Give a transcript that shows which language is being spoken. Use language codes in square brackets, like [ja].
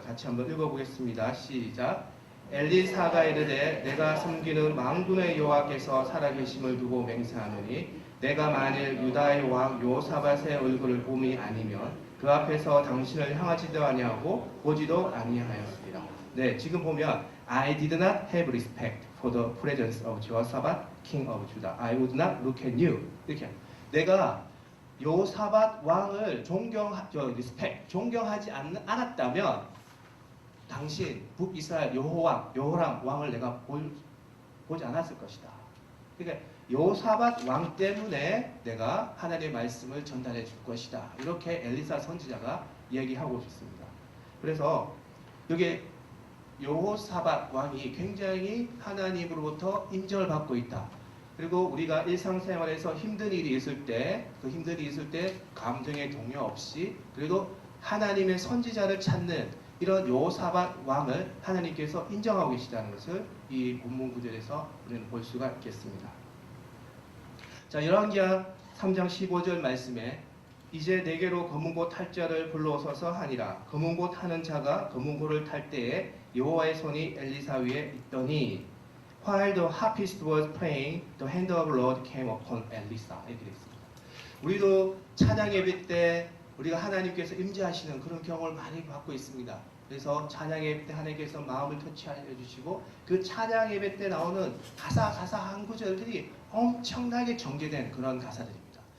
[ko] 같이 한번 읽어보겠습니다. 시작. 엘리사가 이르되 내가 섬기는 만군의 여호와께서 살아계심을 두고 맹세하노니 내가 만일 유다의 왕 요사밧의 얼굴을 봄이 아니면 그 앞에서 당신을 향하지도 아니하고 보지도 아니하였으리라. 네, 지금 보면 [en] I did not have respect for the presence of Jehoshaphat, king of Judah. I would not look at you. [ko] 이렇게 내가 요사밧 왕을 존경하지 않았다면 당신 북이스라엘 여호람 왕을 내가 보지 않았을 것이다. 그러니까 여호사밧 왕 때문에 내가 하나님의 말씀을 전달해 줄 것이다. 이렇게 엘리사 선지자가 얘기하고 있습니다. 그래서 여기 여호사밧 왕이 굉장히 하나님으로부터 인정을 받고 있다. 그리고 우리가 일상생활에서 힘든 일이 있을 때 감정의 동요 없이 그래도 하나님의 선지자를 찾는 이런 여호사밧 왕을 하나님께서 인정하고 계시다는 것을 이 본문 구절에서 우리는 볼 수가 있겠습니다. 자, 열왕기하 3장 15절 말씀에 이제 내게로 검은고 탈 자를 불러서서 하니라. 검은고 타는 자가 검은고를 탈 때에 여호와의 손이 엘리사 위에 있더니 [en] While the harpist was playing, the hand of the Lord came upon Elisa. [ko] 이렇게 됐습니다. 우리도 찬양 예배 때 우리가 하나님께서 임재하시는 그런 경험을 많이 받고 있습니다. 그래서 찬양 예배 때 하나님께서 마음을 터치하여 주시고 그 찬양 예배 때 나오는 가사한 구절들이 엄청나게 정제된 그런 가사들입니다.